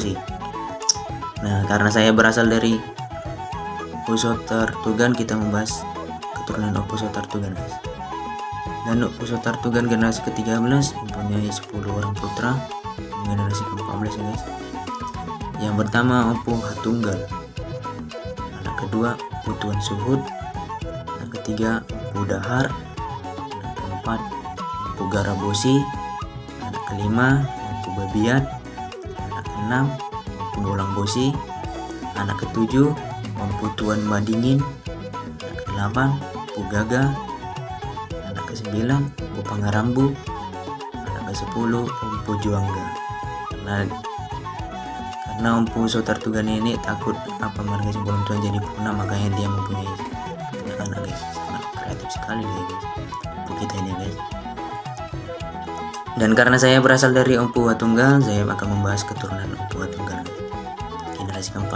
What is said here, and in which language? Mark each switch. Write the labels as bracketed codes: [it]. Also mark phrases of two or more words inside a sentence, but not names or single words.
[id] Nah, karena saya berasal dari Opusotartugan kita membahas keturunan Opusotartugan guys. Dan Opusotartugan generasi ke-13 mempunyai 10 orang putra. Generasi ke-14 ya guys. Yang pertama Empu Hatunggal, anak kedua Empu Tuan Suhud, anak ketiga Empu Dahar, anak keempat Empu Garabosi, anak kelima Empu Babiat, anak keenam Empu Bolang Bosi, anak ketujuh Empu Tuan Madingin, anak ke-8 Empu Gaga, anak ke-9 Empu Pangarambu, anak ke-10 Empu Juangga. Karena Empu Sotartugan ini takut marga Simbolon Tuan jadi punah, makanya dia mempunyai anak guys. Sangat kreatif sekali dia guys, Empu kita ini guys. Dan karena saya berasal dari Empu Watunggal, saya akan membahas keturunan Empu Watunggal generasi keempat.